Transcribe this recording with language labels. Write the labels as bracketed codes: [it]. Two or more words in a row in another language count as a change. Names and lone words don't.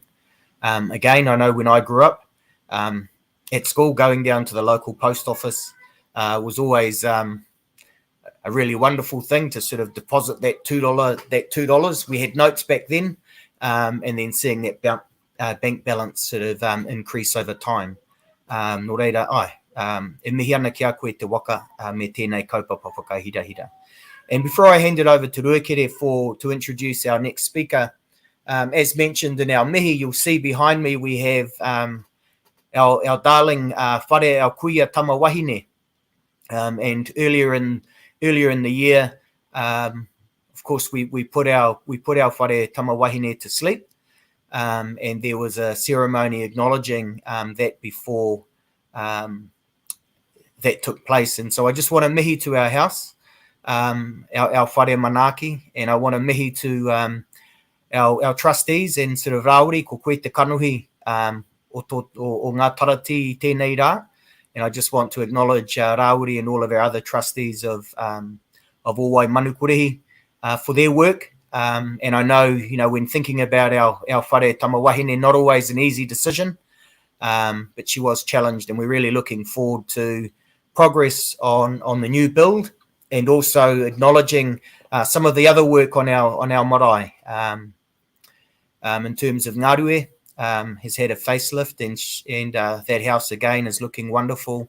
[en] Again, I know when I grew up at school, going down to the local post office was always a really wonderful thing to sort of deposit that $2. We had notes back then, and then seeing that bank balance sort of increase over time. [mi] No reira, e mihi ana ki a koe te waka me tēnei kaupapa whakahirahira. [en] And before I hand it over to Ruakere to introduce our next speaker, as mentioned in our mihi, you'll see behind me we have our darling whare, our [mi] kuia tamawahine. [en] And earlier in the year, of course, we put our [mi] whare tamawahine [en] to sleep, and there was a ceremony acknowledging that before that took place. And so I just want to mihi to our house, our [mi] whare manaki, [en] and I want to mihi to our trustees and sort of Rauri, [mi] ko koe te kanuhi o ngā tarati tēnei rā. [en] And I just want to acknowledge Rauri and all of our other trustees of Owai Manukōrihi for their work. And I know, when thinking about our [mi] whare tamawahine, [en] not always an easy decision, but she was challenged, and we're really looking forward to progress on the new build, and also acknowledging some of the other work on our marae. In terms of Ngarue, has had a facelift, and that house again is looking wonderful.